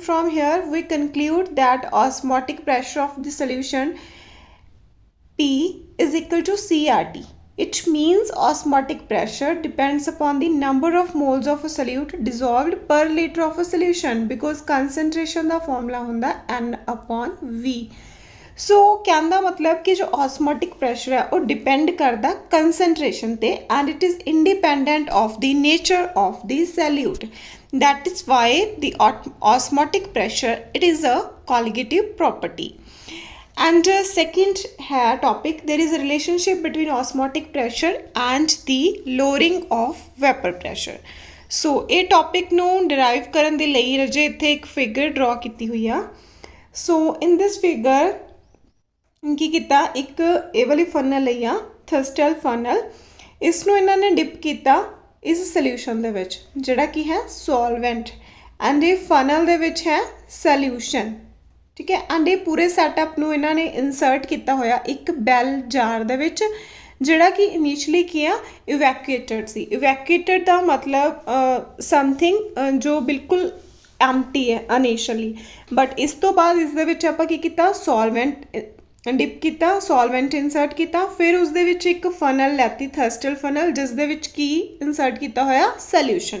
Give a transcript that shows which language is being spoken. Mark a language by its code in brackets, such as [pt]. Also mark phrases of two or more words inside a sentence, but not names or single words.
[en] From here we conclude that osmotic pressure of the solution P is equal to CRT. It means osmotic pressure depends upon the number of moles of a solute dissolved per liter of a solution, because concentration ਦਾ formula ਹੁੰਦਾ N upon V. [hi] सो कहने का मतलब कि जो [en] osmotic pressure [hi] है वो डिपेंड करता कंसनट्रेशन ते [en] and it is independent of the nature of the solute. That is why the osmotic pressure it is a colligative property. And second topic, there is a relationship between osmotic pressure and the lowering of vapor pressure. [pa] So ये topic ਨੂੰ derive ਕਰਨ ਦੇ ਲਈ ਰਜੇ ਇੱਥੇ ਇੱਕ [en] figure draw [pa] ਕੀਤੀ ਹੋਈ ਆ. [en] So in this figure [pa] ਕੀ ਕੀਤਾ, ਇੱਕ ਇਹ ਵਾਲੀ ਫਨਲ ਲਈ ਆ [en] thistle funnel, [pa] ਇਸ ਨੂੰ ਇਹਨਾਂ ਨੇ ਡਿਪ ਕੀਤਾ ਇਸ ਸੋਲਿਊਸ਼ਨ ਦੇ ਵਿੱਚ ਜਿਹੜਾ ਕੀ ਹੈ ਸੋਲਵੈਂਟ, ਐਂਡ ਇਹ ਫਨਲ ਦੇ ਵਿੱਚ ਹੈ ਸੋਲਿਊਸ਼ਨ. [hi] ठीक है, एंड ये पूरे सैटअप [pa] ਨੂੰ ਇਹਨਾਂ ਨੇ ਇਨਸਰਟ ਕੀਤਾ ਹੋਇਆ ਇੱਕ [en] bell jar [pa] ਦੇ ਵਿੱਚ ਜਿਹੜਾ ਕਿ ਇਨੀਸ਼ੀਅਲੀ ਕੀ ਆ ਇਵੈਕੂਏਟਡ ਸੀ. ਇਵੈਕੂਏਟਡ ਦਾ ਮਤਲਬ ਸਮਥਿੰਗ ਜੋ ਬਿਲਕੁਲ ਐਮਟੀ ਹੈ ਇਨੀਸ਼ੀਅਲੀ, ਬਟ ਇਸ ਤੋਂ ਬਾਅਦ ਇਸ ਦੇ ਵਿੱਚ ਆਪਾਂ ਕੀ ਕੀਤਾ [en] solvent dip [pa] ਕੀਤਾ, [en] solvent insert [pa] ਕੀਤਾ, ਫਿਰ ਉਸ ਦੇ ਵਿੱਚ ਇੱਕ ਫਨਲ ਲੈਤੀ [en] thistle funnel [pa] ਜਿਸ ਦੇ ਵਿੱਚ ਕੀ ਇਨਸਰਟ ਕੀਤਾ ਹੋਇਆ ਸੋਲਿਊਸ਼ਨ.